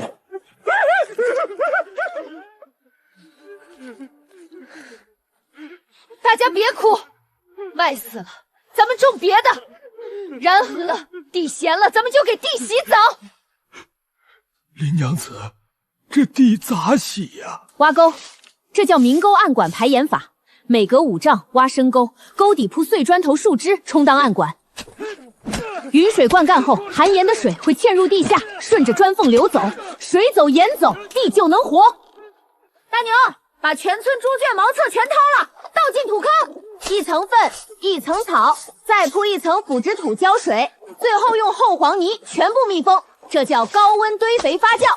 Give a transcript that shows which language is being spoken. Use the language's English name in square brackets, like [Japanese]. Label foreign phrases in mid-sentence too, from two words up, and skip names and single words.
[Chinese] 大家别哭，麦死了，咱们种别的；然禾了，地咸了，咱们就給地洗澡。林娘子，這地咋洗呀？挖溝，這叫明溝暗管排鹽法。每隔5丈挖深溝，溝底鋪碎磚頭、樹枝充當暗管。雨水灌溉後，含鹽的水會嵌入地下，順着磚縫流走，水走鹽走，地就能活。大牛，把全村豬圈茅廁全掏了，倒進土坑，1層糞，1層草，再鋪1層腐殖土澆水，最後用厚黃泥全部密封，這叫高溫堆肥發酵。